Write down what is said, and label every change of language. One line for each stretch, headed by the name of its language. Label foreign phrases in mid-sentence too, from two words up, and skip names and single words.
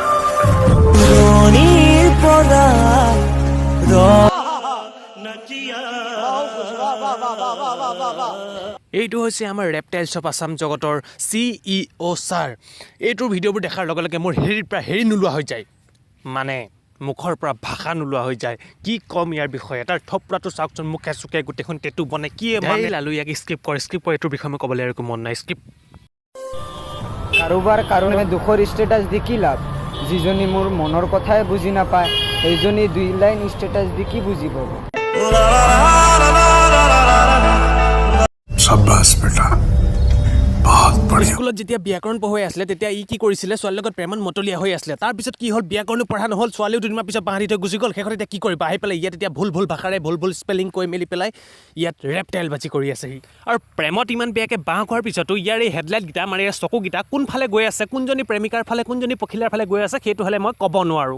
Assamese: এইটো হৈছে আমাৰ ৰেপটাইলছ অফ আছাম জগতৰ CEO ছাৰ এইটোৰ ভিডিঅ'বোৰ দেখাৰ লগে লগে মোৰ হেৰিৰ পৰা হেৰি নোলোৱা হৈ যায় মানে মুখৰ পৰা ভাষা নোলোৱা হৈ যায় কি কম ইয়াৰ বিষয়ে তাৰ থপৰাটো চাওকচোন মুখে চুকে গোটেইখন টেটু বনাই কি মানে লালু ইয়াক স্ক্ৰিপ্ট কৰে এইটোৰ বিষয়ে মই ক'বলৈ আৰু একো মন নাই স্ক্ৰিপ্ট কাৰোবাৰ কাৰণে দুখৰ ষ্টেটাছ দি কি লাভ যিজনী মোৰ মনৰ কথাই বুজি নাপায় সেইজনী 2 লাইন ষ্টেটাছ দি কি বুজি পাব
Hindi: शाबाश बेटा बहुत बढ़िया
Assamese: স্কুলত যেতিয়া ব্যাকৰণ পঢ়ুৱাই আছিলে তেতিয়া ই কি কৰিছিলে ছোৱালীৰ লগত প্ৰেমত মতলীয়া হৈ আছিলে তাৰপিছত কি হ'ল ব্যাকৰণো পঢ়া নহ'ল ছোৱালীও দুদিনমান পিছত বাঁহৰি থৈ গুচি গ'ল শেষত এতিয়া কি কৰিবা আহি পেলাই ইয়াত এতিয়া ভুল ভাষাৰে ভুল স্পেলিং কৈ মেলি পেলাই ইয়াত ৰেপটাইল বাজি কৰি আছে সি আৰু প্ৰেমত ইমান বেয়াকৈ বাঁহ খোৱাৰ পিছতো ইয়াৰ এই হেডলাইটকেইটা মানে চকুকেইটা কোনফালে গৈ আছে কোনজনী প্ৰেমিকাৰ ফালে কোনজনী পখিলাৰ ফালে গৈ আছে সেইটো হ'লে মই ক'ব নোৱাৰোঁ